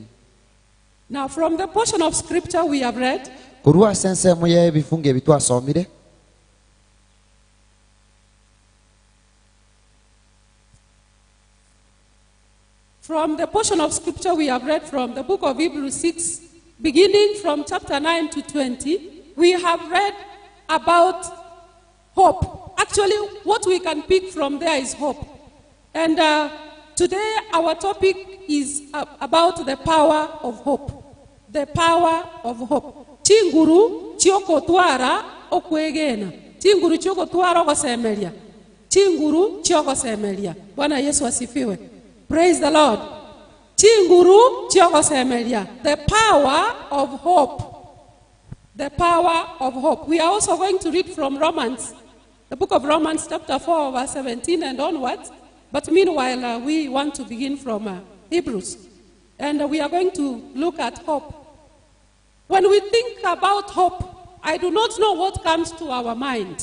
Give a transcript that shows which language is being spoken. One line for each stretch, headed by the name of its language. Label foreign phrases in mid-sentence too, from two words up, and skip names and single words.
English: Now from the portion of scripture we have read, from the portion of scripture we have read from the book of Hebrews 6, beginning from chapter 9 to 20, we have read about hope. Actually, what we can pick from there is hope. And today our topic is about the power of hope. The power of hope.
Gusii: Chinguru chiokotwara okwegena. Chinguru chiokotwara ogosemeria. Chinguru chiogosemeria.
Swahili: Bwana Yesu asifiwe.
English: Praise the Lord.
Gusii: Chinguru chiogosemeria.
English: The power of hope. The power of hope. We are also going to read from Romans, the book of Romans chapter 4 verse 17 and onwards. But meanwhile, we want to begin from Hebrews. And we are going to look at hope. When we think about hope, I do not know what comes to our mind.